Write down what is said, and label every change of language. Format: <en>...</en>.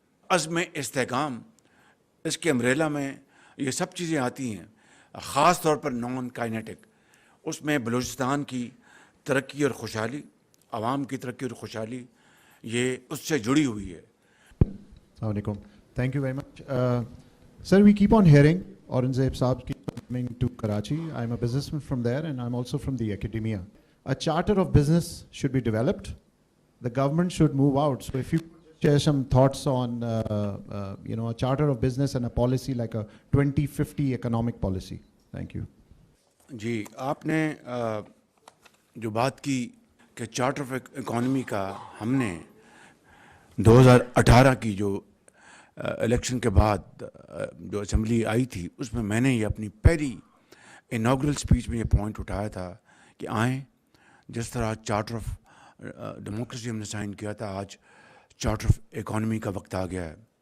<ur>عزم استحکام اس کے امبریلا میں یہ سب چیزیں آتی ہیں, خاص طور پر نان کائنیٹک. اس میں بلوچستان کی ترقی اور خوشحالی, عوام کی ترقی اور خوشحالی یہ اس سے جڑی ہوئی ہے.</ur> <ar>السلام علیکم.</ar> <en>Thank you very much. Sir, we keep on hearing Aurangzeb Saab keep coming to Karachi. I'm a businessman from there and I'm also from the academia. A charter of business should be developed. The government should move out. So if you share some thoughts on, a charter of business and a policy like a 2050 economic policy. Thank you.</en> <ur>جی, آپ نے جو بات کی کہ charter of economy کا ہم نے 2018 کی جو الیکشن کے بعد جو اسمبلی آئی تھی اس میں نے یہ اپنی پہلی انوگرل اسپیچ میں یہ پوائنٹ اٹھایا تھا کہ آئیں, جس طرح چارٹر آف ڈیموکریسی ہم نے سائن کیا تھا, آج چارٹر آف اکانومی کا وقت آ گیا ہے.</ur>